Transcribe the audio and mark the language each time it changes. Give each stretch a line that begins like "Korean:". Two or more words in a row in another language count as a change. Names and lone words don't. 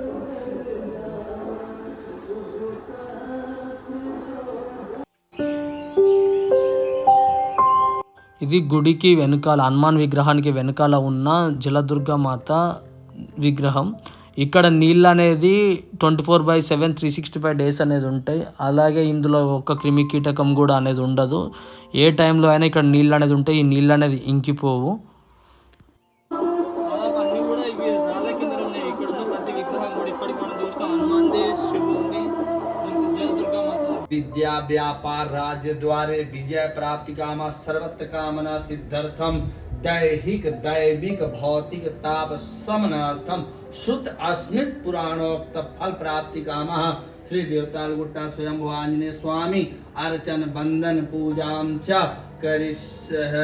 Telugu: ఇది గుడికి వెనకాల, హనుమాన్ విగ్రహానికి వెనకాల ఉన్న జలదుర్గ మాత విగ్రహం. ఇక్కడ నీళ్ళు అనేది 24/7 365 డేస్ అనేది ఉంటాయి. అలాగే ఇందులో ఒక క్రిమి కీటకం కూడా అనేది ఉండదు. ఏ టైంలో అయినా ఇక్కడ నీళ్ళు అనేది ఉంటాయి. ఈ నీళ్ళు అనేది ఇంకిపోవు.
Sanskrit: विद्या व्यापार राज्य द्वारे विजय प्राप्ति कामा सर्वत्र कामना सिद्ध्यर्थम दैहिक दैविक भौतिक ताप समनार्थम श्रुत अस्मित पुराणोक्त फल प्राप्ति कामः श्री देवतालगुट्टा स्वयंभू आंजनेय स्वामी अर्चन बंदन पूजाम च करिष्यः।